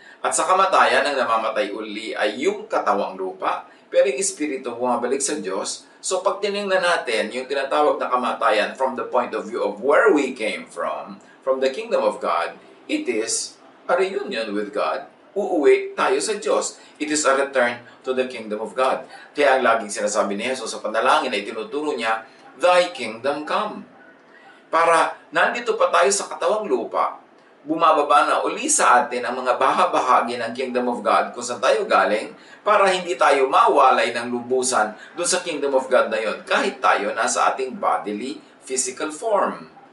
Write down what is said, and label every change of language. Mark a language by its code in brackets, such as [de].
[tl] At sa kamatayan, ang namamatay uli ay yung katawang lupa, pero yung espiritu bumabalik sa Diyos. So pag tinignan natin yung tinatawag na kamatayan [en] from the point of view of where we came from the kingdom of God, it is a reunion with God. [tl] Uuwi tayo sa Diyos. [en] It is a return to the kingdom of God. [tl] Kaya ang laging sinasabi ni Jesus sa panalangin ay tinuturo niya, [en] Thy kingdom come. [tl] Para nandito pa tayo sa katawang lupa, bumababa na uli sa atin ang mga bahagi ng kingdom of God kung saan tayo galing, para hindi tayo mawalay ng lubusan doon sa kingdom of God na yon, kahit tayo nasa ating [en] bodily, physical form.